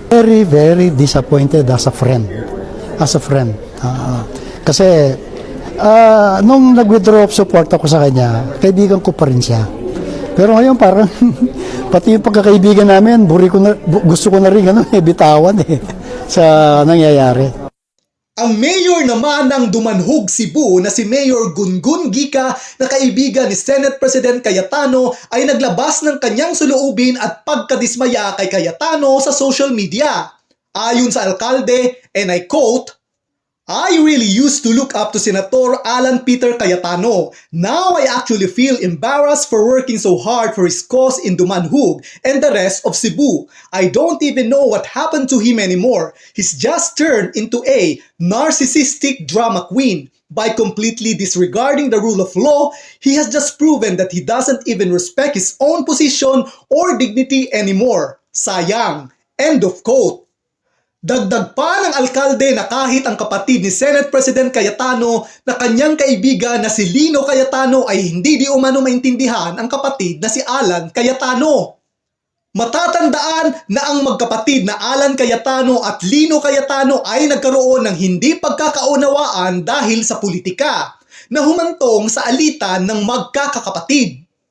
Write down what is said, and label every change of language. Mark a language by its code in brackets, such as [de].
[en] Very, very disappointed as a friend. As a friend. [tl] Kasi, nung nag- [en] withdraw of support [tl] ako sa kanya, kaibigan ko pa rin siya. Pero ngayon parang, pati yung pagkakaibigan namin, gusto ko na rin bitawan sa nangyayari. Ang mayor naman ng Dumanhog, Cebu na si Mayor Gungun Gica na kaibigan ni Senate President Cayetano ay naglabas ng kanyang saloobin at pagkadismaya kay Cayetano sa social media. Ayon sa alkalde, [en] and I quote, "I really used to look up to Senator Alan Peter Cayetano. Now I actually feel embarrassed for working so hard for his cause in Dumanhog and the rest of Cebu. I don't even know what happened to him anymore. He's just turned into a narcissistic drama queen. By completely disregarding the rule of law, he has just proven that he doesn't even respect his own position or dignity anymore. [tl] Sayang." [en] End of quote. [tl] Dagdag pa ng alkalde na kahit ang kapatid ni Senate President Cayetano na kanyang kaibigan na si Lino Cayetano ay hindi di umano maintindihan ang kapatid na si Alan Cayetano. Matatandaan na ang magkapatid na Alan Cayetano at Lino Cayetano ay nagkaroon ng hindi pagkakaunawaan dahil sa politika na humantong sa alitan ng magkakakapatid.